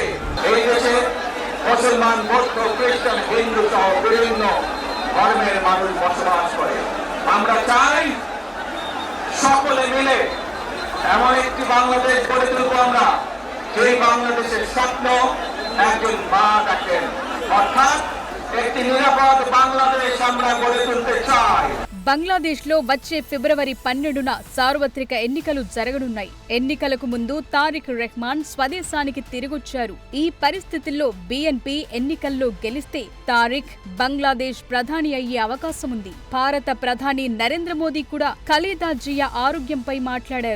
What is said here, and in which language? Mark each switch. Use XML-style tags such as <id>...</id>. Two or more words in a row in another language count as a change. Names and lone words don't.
<bn>এই দেশে মুসলমান, বৌদ্ধ, খ্রিস্টান, হিন্দু সহ বিভিন্ন ধর্মের মানুষ বসবাস করে। আমরা চাই সকলে মিলে এমন একটি বাংলাদেশ গড়ে তুলব আমরা, যেই বাংলাদেশের স্বপ্ন একজন মা দেখেন, অর্থাৎ একটি নিরাপদ বাংলাদেশ আমরা গড়ে তুলতে চাই।</bn> <te>బంగ్లాదేశ్లో వచ్చే ఫిబ్రవరి 12న సార్వత్రిక ఎన్నికలు జరగనున్నాయి. ఎన్నికలకు ముందు తారిక్ రెహమాన్ స్వదేశానికి తిరిగొచ్చారు. ఈ పరిస్థితుల్లో బీఎన్పీ ఎన్నికల్లో గెలిస్తే తారిక్ బంగ్లాదేశ్ ప్రధాని అయ్యే అవకాశం ఉంది. భారత ప్రధాని నరేంద్ర మోదీ కూడా ఖలీదా జియా ఆరోగ్యంపై మాట్లాడారు.</te>